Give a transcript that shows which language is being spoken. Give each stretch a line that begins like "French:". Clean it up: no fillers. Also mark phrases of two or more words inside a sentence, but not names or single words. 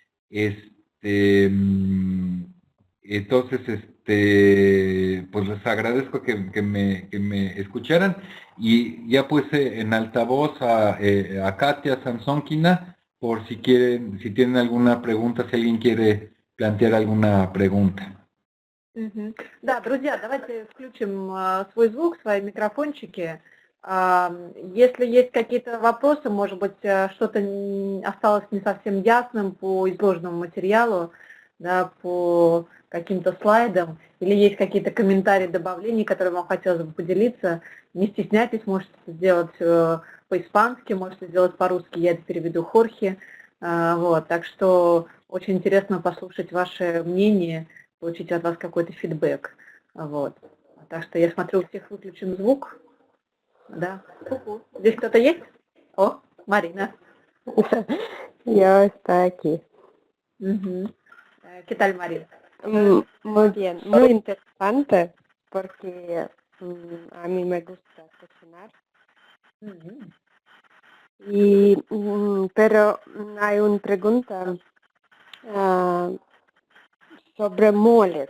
Spanish: Entonces, pues les agradezco que me escucharan, y ya puse en altavoz a Katia Sansónkina, por si tienen alguna pregunta, si alguien quiere plantear alguna pregunta.
Russian: Да, друзья, давайте включим свой звук, свои микрофончики. Если есть какие-то вопросы, может быть, что-то осталось не совсем ясным по изложенному материалу, да, по каким-то слайдам, или есть какие-то комментарии, добавления, которые вам хотелось бы поделиться, не стесняйтесь, можете сделать по-испански, можете сделать по-русски, я это переведу Хорхе. Вот, так что очень интересно послушать ваше мнение, получить от вас какой-то фидбэк. Вот. Так что я смотрю, у всех выключен звук. Да. Здесь кто-то есть? О, Марina.
Spanish: Yo estoy aquí. ¿Qué tal, Marina? Muy bien, muy interesante porque a mí me gusta cocinar. Pero hay una pregunta sobre moles.